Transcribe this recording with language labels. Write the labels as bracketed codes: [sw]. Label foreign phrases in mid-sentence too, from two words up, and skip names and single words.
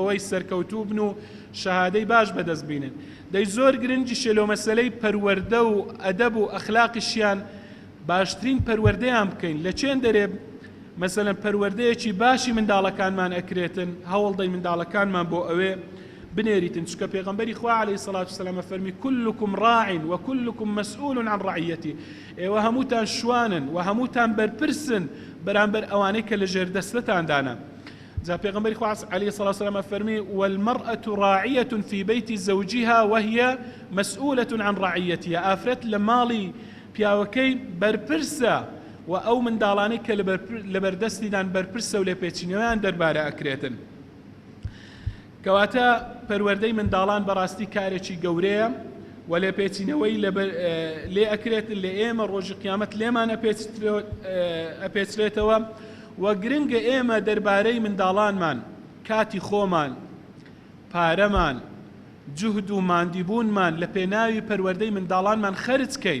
[ckb] ئەوەی سەرکەوتوو بن و شەهادەی باش بەدەست بینن دەی زۆر گرنگیشە لۆ مەسەلەی پەروەردە و ئەدەب و ئەخلاقیشیان باشترین پەروەردەیان بکەین لە چێن دەرێ مەسەلەن پەروەردەیەکی باشی منداڵەکانمان ئەکرێتن هەوڵ دەی منداڵەکانمان بۆ ئەوێ بنێریتن چکە پێغەمبەری خوا [ar] عەلەیهی سەڵات وسەلام [ckb] فەرمی [ar] كلكم راع وكلكم مسؤول عن رعيته [ckb] ئێوە هەمووتان شوانن و هەمووتان بەرپرسن بەرامبەر ئەوانەی کە لە ژێردەستەتاندانە جا پێغەمبەری خوا [ar] عليه الصلاة والسلام [ckb] فەرمی [ar] والمرأة راعية في بيت زوجها وهي مسؤولة عن رعيتها. [ckb] ئافرەت لە ماڵی پیاوەکەی بەرپرسە و ئەو منداڵانەی کە لە بەردەستیدان بەرپرسە و لێ پێچینەوەیان دەربارە ئەکرێتن. کەواتە پەروەردەی منداڵان بەڕاستی کارێکی گەورەیە و لێ پێچینەوەی لێ ئەکرێت لێ ئێمە ڕۆژی قیامەت لێمان ئەپێچرێتەوە و گرنگە ئێمە دەربارەی منداڵانمان کاتی خۆمان، پارەمان، جوهد و ماندیبوونمان لە پێناوی پەروەردەی منداڵانمان خەرجکەین.